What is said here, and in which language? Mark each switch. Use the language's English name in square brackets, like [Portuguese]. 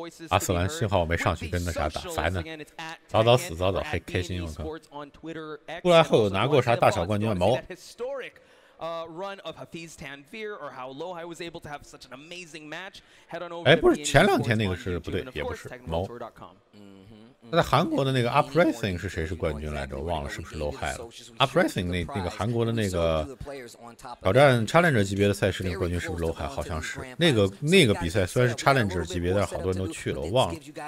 [Chinese] 阿斯兰幸好我没上去跟那啥打，烦呢，早早死，早早还开心，我靠！出来后有拿过啥大小冠军吗？没。 [English] run of Hafiz Tanvir or how Lohai was able to have such an amazing match. Head on over. [Chinese] 哎，不是前2天那个是不对，也不是毛。在韩国的那个 Uprising 是谁是冠军来着？我忘了是不是 Lohai 了。Uprising 那个韩国的那个挑战 Challenger 级别的赛事，那个冠军是不是 Lohai？ 好像是。那个比赛虽然是 Challenger 级别，但是好多人都去了，我忘了。